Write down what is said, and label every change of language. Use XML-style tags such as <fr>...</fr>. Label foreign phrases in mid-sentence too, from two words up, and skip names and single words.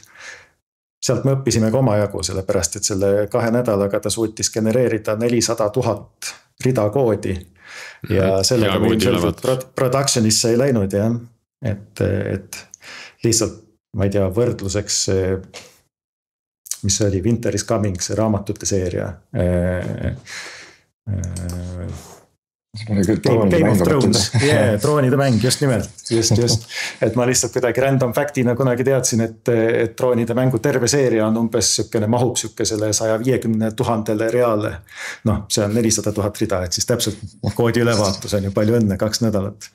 <et>Sealt me õppisime ka omajagu, sellepärast et selle 2 nädalaga ta suutis genereerida 400 000 rida koodi. Ja sellega me ilmselt productionisse ei läinud, jah. Et lihtsalt, ma ei tea, võrdluseks, mis oli Winter is Coming, see raamatute seeria. Game of Thrones, troonide mäng, just nimelt, just. Et ma lihtsalt kuidagi</et> <en>random factina</en> <et>kunagi teadsin, et troonide mängu terve seeria on umbes sükene mahub sükesele 150 000 reale. See on 400 000 rida, et siis täpselt koodi ülevaatus on ju palju õnne, 2 nädalat.</et>